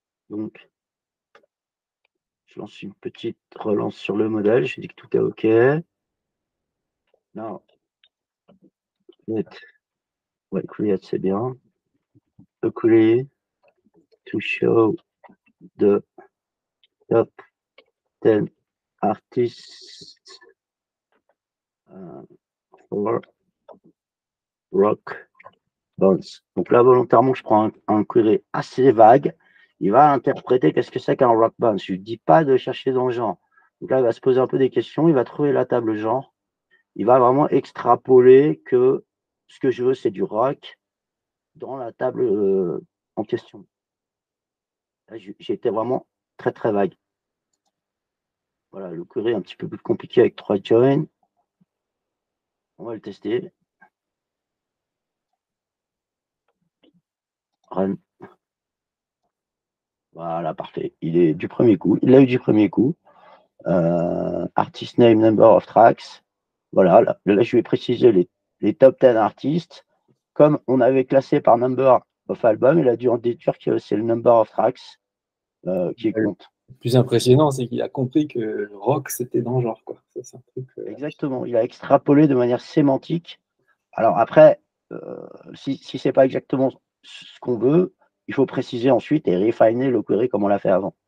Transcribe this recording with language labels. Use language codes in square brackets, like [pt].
[fr] Donc, je lance une petite relance sur le modèle. Je dis que tout est OK. Now, ouais, create, c'est bien. [en] Query to show the top 10 artists for rock bands. [fr] Donc là, volontairement, je prends un query assez vague. Il va interpréter qu'est-ce que c'est qu'un rock band. Je ne dis pas de chercher dans le genre. Donc là, il va se poser un peu des questions. Il va trouver la table genre. Il va vraiment extrapoler que ce que je veux, c'est du rock dans la table en question. J'ai été vraiment très, très vague. Voilà, le query est un petit peu plus compliqué avec 3 joins. On va le tester. [en] Run. [fr] Voilà, parfait. Il est du premier coup. Il l'a eu du premier coup. [en] Artist name, number of tracks. [fr] Voilà, là je vais préciser les top 10 artistes. Comme on avait classé par [en] number of album, [fr] il a dû en déduire que c'est le [en] number of tracks [fr] qui compte. Le plus impressionnant, c'est qu'il a compris que rock, c'était dans le genre, quoi. Ça, c'est un truc, Exactement. Il a extrapolé de manière sémantique. Alors après, si c'est pas exactement ce qu'on veut, il faut préciser ensuite et refiner le query comme on l'a fait avant.